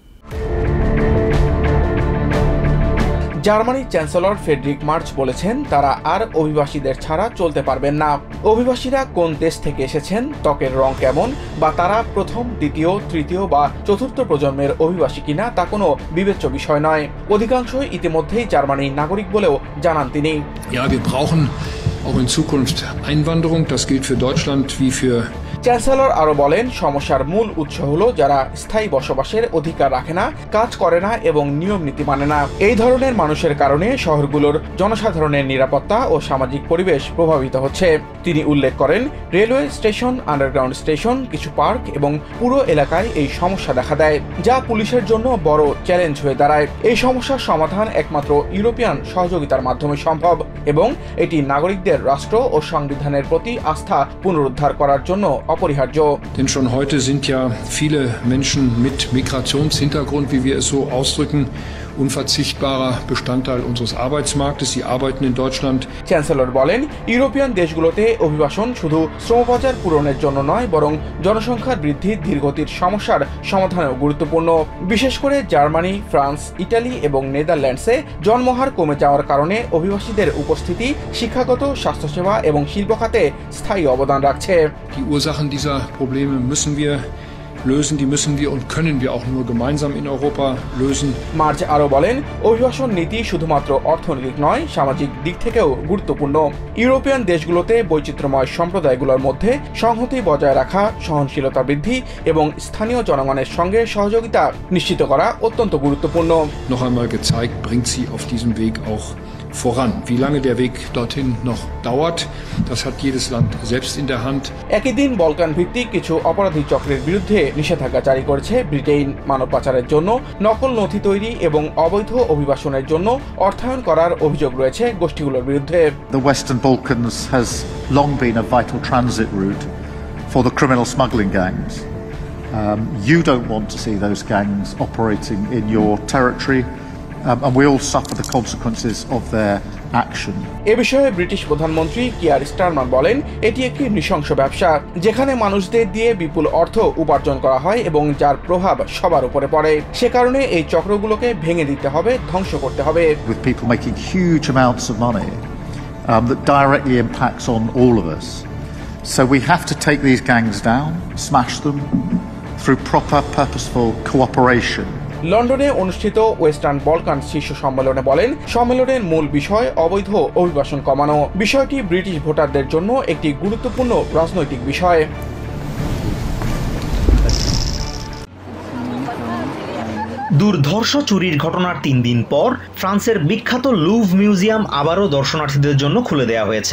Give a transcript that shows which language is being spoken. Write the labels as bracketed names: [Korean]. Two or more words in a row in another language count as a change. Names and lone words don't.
[Bangla] জার্মানির চ্যান্সেলর ফ্রেডরিক মার্চ বলেছেন, তারা আর অভিবাসীদের ছাড়া চলতে পারবেন না। অভিবাসীরা কোন দেশ থেকে এসেছেন, ত্বকের রং কেমন, বা তারা প্রথম, দ্বিতীয়, তৃতীয় বা চতুর্থ প্রজন্মের অভিবাসী কিনা তা কোনো বিবেচ্য বিষয় নয়। অধিকাংশই ইতিমধ্যেই জার্মানির নাগরিক বলেও জানান তিনি। [German] Ja, wir brauchen auch in Zukunft Einwanderung. Das gilt für Deutschland wie für [Bangla] চ্যান্সেলর আরো বলেন, সমস্যার মূল উৎস হলো যারা স্থায়ী বসবাসের অধিকার রাখে না, কাজ করে না এবং নিয়ম নীতি মানে না। এই ধরনের মানুষের কারণে শহরগুলোর জনসাধারণের নিরাপত্তা ও সামাজিক পরিবেশ প্রভাবিত হচ্ছে। তিনি উল্লেখ করেন, [English] railway station, underground station, [Bangla] কিছু পার্ক এবং পুরো এলাকায় এই সমস্যা দেখা দেয়, যা পুলিশের জন্য বড় চ্যালেঞ্জ হয়ে দাঁড়ায়। এই সমস্যার সমাধান একমাত্র ইউরোপিয়ান সহযোগিতার মাধ্যমে সম্ভব এবং এটি নাগরিকদের রাষ্ট্র ও সংবিধানের প্রতি আস্থা পুনরুদ্ধার করার জন্য অপরিহার্য। [German] Denn schon heute sind ja viele Menschen mit Migrationshintergrund, wie wir es so ausdrücken, unverzichtbarer Bestandteil unseres Arbeitsmarktes. Sie arbeiten in Deutschland. [Bangla] চ্যান্সেলর বলেন, ইউরোপিয়ান দেশগুলোতে অভিবাসন শুধু শ্রমবাজার পূরণের জন্য নয়, বরং জনসংখ্যার বৃদ্ধির ধীরগতির সমস্যার সমাধানেও গুরুত্বপূর্ণ। বিশেষ করে জার্মানি, ফ্রান্স, ইটালি এবং নেদারল্যান্ডসে জন্মহার কমে যাওয়ার কারণে অভিবাসীদের উপস্থিতি শিক্ষাগত, স্বাস্থ্যসেবা এবং শিল্প খাতে স্থায়ী অবদান রাখছে। [German] Die Ursachen dieser Probleme müssen wir lösen, die müssen wir und können wir auch nur gemeinsam in Europa lösen. [Bangla] মার্চ আরো বলেন, অভিবাসন নীতি শুধুমাত্র অর্থনৈতিক নয়, সামাজিক দিক থেকেও গুরুত্বপূর্ণ। ইউরোপিয়ান দেশগুলোতে বৈচিত্র্যময় সম্প্রদায়গুলোর মধ্যে সংহতি বজায় রাখা, সহনশীলতা বৃদ্ধি এবং স্থানীয় জনগণের সঙ্গে সহযোগিতা নিশ্চিত করা অত্যন্ত গুরুত্বপূর্ণ। [German] Noch einmal gezeigt, bringt sie auf diesem Weg auch voran. Wie lange der Weg dorthin noch dauert, das hat jedes Land selbst in der Hand. [Bangla] একই দিন বলকান ভিত্তিক কিছু অপরাধী চক্রের বিরুদ্ধে নিষেধাজ্ঞা জারি করেছে ব্রিটেন। মানব পাচারের জন্য নকল নথি তৈরি এবং অবৈধ অভিবাসনের জন্য অর্থায়ন করার অভিযোগ রয়েছে গোষ্ঠীগুলোর বিরুদ্ধে। [English] The Western Balkans has long been a vital transit route for the criminal smuggling gangs. You don't want to see those gangs operating in your territory. And we all suffer the consequences of their action. [Bangla] এ বিষয়ে ব্রিটিশ প্রধানমন্ত্রী কিয়ার স্টারমার বলেন, এটি একটি নৃশংস ব্যবসা, যেখানে মানুষদের দিয়ে বিপুল অর্থ উপার্জন করা হয় এবং যার প্রভাব সবার উপরে পড়ে। সে কারণে এই চক্রগুলোকে ভেঙে দিতে হবে, ধ্বংস করতে হবে। [English] With people making huge amounts of money that directly impacts on all of us. So we have to take these gangs down, smash them through proper, purposeful cooperation. [Bangla] লন্ডনে অনুষ্ঠিত ওয়েস্টার্ন বলকান শীর্ষ সম্মেলনে বলেন, সম্মেলনের মূল বিষয় অবৈধ অভিবাসন কমানো। বিষয়টি ব্রিটিশ ভোটারদের জন্য একটি গুরুত্বপূর্ণ রাজনৈতিক বিষয়। দুর্ধর্ষ চুরির ঘটনার 3 দিন পর ফ্রান্সের বিখ্যাত লুভ মিউজিয়াম আবারও দর্শনার্থীদের জন্য খুলে দেওয়া হয়েছে।